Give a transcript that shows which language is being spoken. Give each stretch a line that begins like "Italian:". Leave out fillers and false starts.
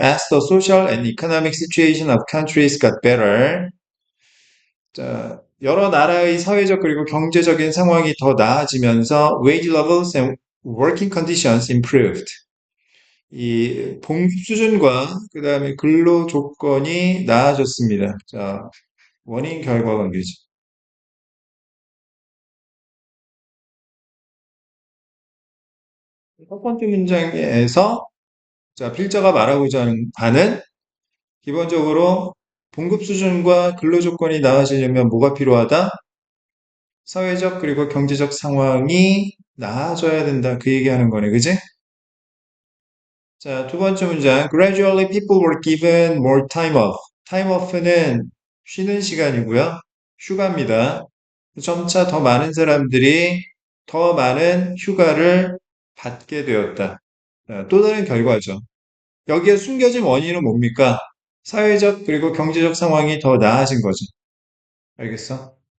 English: As the social and economic situation of countries got better.
Korean: 자, 여러 나라의 사회적 그리고 경제적인 상황이 더 나아지면서
English: wage levels and working conditions improved.
Korean: 이 봉급 수준과 그다음에 근로 조건이 나아졌습니다. 자, 원인 결과 관계죠. 첫 번째 문장에서 자, 필자가 말하고자 하는 바는 기본적으로 봉급 수준과 근로 조건이 나아지려면 뭐가 필요하다? 사회적 그리고 경제적 상황이 나아져야 된다. 그 얘기하는 거네. 그지? 자, 두 번째 문장.
English: Gradually people were given more time off.
Korean: time off는 쉬는 시간이고요. 휴가입니다. 점차 더 많은 사람들이 더 많은 휴가를 받게 되었다. 자, 또 다른 결과죠. 여기에 숨겨진 원인은 뭡니까? 사회적 그리고 경제적 상황이 더 나아진 거죠. 알겠어?